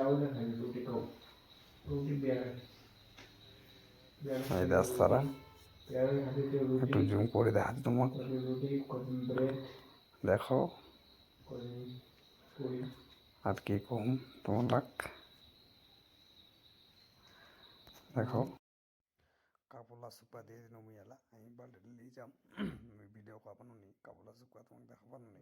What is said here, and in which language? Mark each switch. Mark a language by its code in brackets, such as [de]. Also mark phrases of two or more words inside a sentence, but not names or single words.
[bn] এই রাস্তাটা একটু জুম করে দেখাচ্ছি তোমার। দেখো আর কি কম তোমার লাগ। দেখো কাপড়লা শুকা দিয়ে দিন আমি এলা আমি বাল্টি নিয়ে যাম। ভিডিও কাপানো নি, কাপড়লা শুকা তোমাকে দেখাবানো নি।